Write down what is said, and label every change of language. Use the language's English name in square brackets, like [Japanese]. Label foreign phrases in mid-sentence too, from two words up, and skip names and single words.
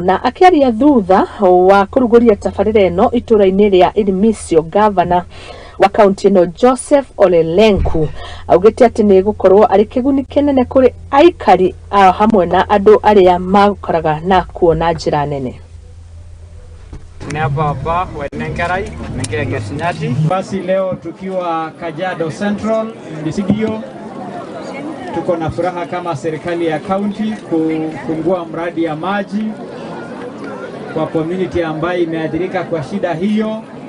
[Kikuyu] Na akĩaria thutha wa kũrugũria tabarĩra ĩno itũra-inĩ rĩa Irimisio, gavana wa kaunti ĩno Joseph Ole Lenku augĩte atĩ nĩ gũkorwo arĩ kĩguni kĩnene kũrĩ aikari hamwe na andũ arĩa makoraga na kuona njĩra nene. [Swahili] Basi leo tukiwa Kajiado Central Mdisidio, tuko na furaha kama serikali ya kaunti kufungua mradi ya maji kwa community ambayo imeathirika kwa shida hiyo.